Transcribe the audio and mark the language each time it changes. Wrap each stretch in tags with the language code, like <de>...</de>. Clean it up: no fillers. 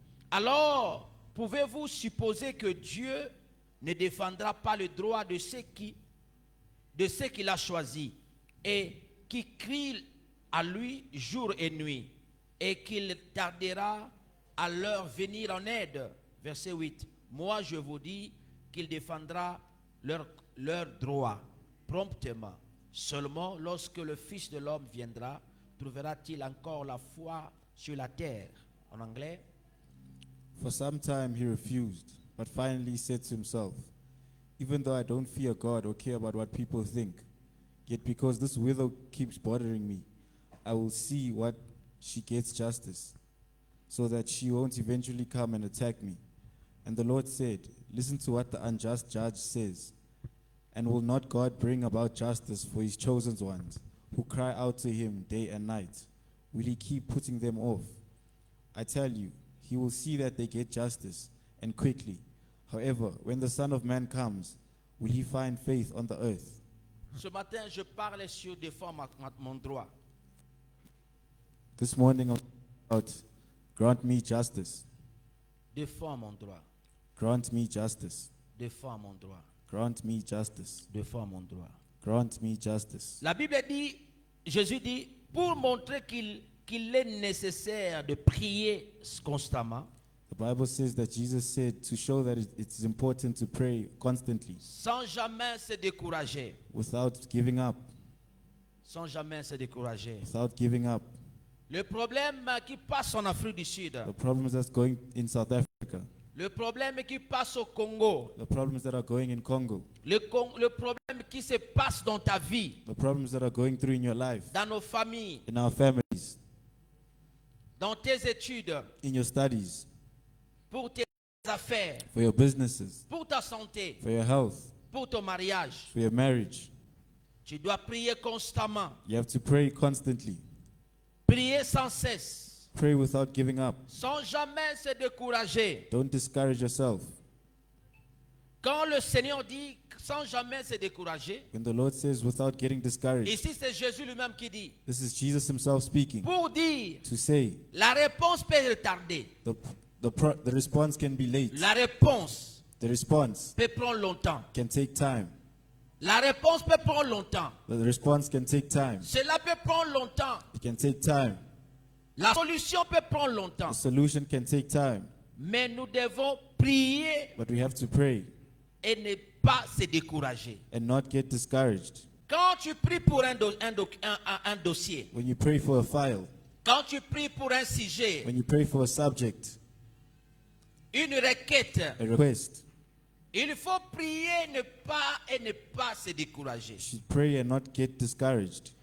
<fr>Alors, pouvez-vous supposer que Dieu ne défendra pas le droit de ceux qu'il a choisis et qui crient à lui jour et nuit, et qu'il tardera à leur venir en aide. Verset 8. Moi je vous dis qu'il défendra leur droit promptement. Seulement lorsque le Fils de l'homme viendra, trouvera-t-il encore la foi sur la terre? En anglais.</fr> <en>For some time he refused, but finally said to himself, even though I don't fear God or care about what people think, yet because this widow keeps bothering me, I will see what she gets justice, so that she won't eventually come and attack me. And the Lord said, listen to what the unjust judge says. And will not God bring about justice for his chosen ones, who cry out to him day and night? Will he keep putting them off? I tell you, he will see that they get justice, and quickly. However, when the Son of Man comes, will he find faith on the earth?</en> <fr>Ce matin, je parle sur défendre mon droit.</fr> <en>This morning I'm about, grant me justice.</en> <fr>Défends mon droit.</fr> <en>Grant me justice.</en> <fr>Défends mon droit.</fr> <en>Grant me justice.</en> <fr>Défends mon droit.</fr> <en>Grant me justice.</en> <fr>La Bible dit, Jésus dit, pour montrer qu'il est nécessaire de prier constamment,</fr> <en>The Bible says that Jesus said to show that it's important to pray constantly</en> <fr>sans jamais se décourager.</fr> <en>without giving up.</en> <fr>Sans jamais se décourager.</fr> <en>Without giving up.</en> <fr>Le problème qui passe en Afrique du Sud,</fr> <en>The problems that's going in South Africa,</en> <fr>le problème qui passe au Congo,</fr> <en>the problems that are going in Congo,</en> <fr>le problème qui se passe dans ta vie,</fr> <en>the problems that are going through in your life,</en> <fr>dans nos familles,</fr> <en>in our families,</en> <fr>dans tes études,</fr> <en>in your studies,</en> <fr>pour tes affaires,</fr> <en>for your businesses,</en> <fr>pour ta santé,</fr> <en>for your health,</en> <fr>pour ton mariage.</fr> <en>for your marriage.</en> <fr>Tu dois prier constamment,</fr> <en>You have to pray constantly.</en> <fr>prier sans cesse,</fr> <en>Pray without giving up.</en> <fr>sans jamais se décourager.</fr> <en>Don't discourage yourself.</en> <fr>Quand le Seigneur dit sans jamais se décourager,</fr> <en>When the Lord says without getting discouraged,</en> <fr>ici c'est Jésus lui-même qui dit,</fr> <en>this is Jesus himself speaking</en> <fr>pour dire,</fr> <en>to say</en> <fr>la réponse peut retarder,</fr> <en>the response can be late.</en> <fr>la réponse</fr> <en>The response</en> <fr>peut prendre longtemps,</fr> <en>can take time.</en> <fr>la réponse peut prendre longtemps,</fr> <en>The response can take time.</en> <fr>cela peut prendre longtemps,</fr> <en>It can take time.</en> <fr>la solution peut prendre longtemps,</fr> <en>The solution can take time.</en> <fr>mais nous devons prier</fr> <en>But we have to pray</en> <fr>et ne pas se décourager.</fr> <en>and not get discouraged.</en> <fr>Quand tu pries pour un dossier,</fr> <en>When you pray for a file,</en> <fr>quand tu pries pour un sujet,</fr> <en>when you pray for a subject,</en> <fr>une requête,</fr> <en>a request,</en> <fr>il faut prier ne pas se décourager.</fr> <en>you should pray and not get discouraged.</en>